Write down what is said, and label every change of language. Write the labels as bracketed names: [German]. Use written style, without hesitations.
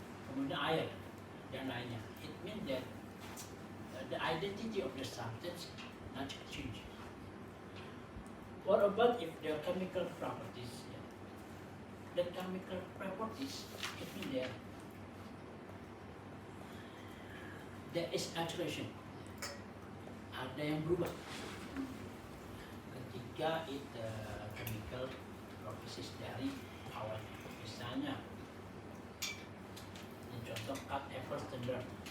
[Indonesian] Kemudian air dan lainnya. [English] It means that the identity of the substance not change. What about if the chemical properties? The chemical properties, it means that there is alteration. [Indonesian] Ada yang berubah ketika itu chemical properties dari awalnya. Misalnya, ini contoh [English] cut apple standard.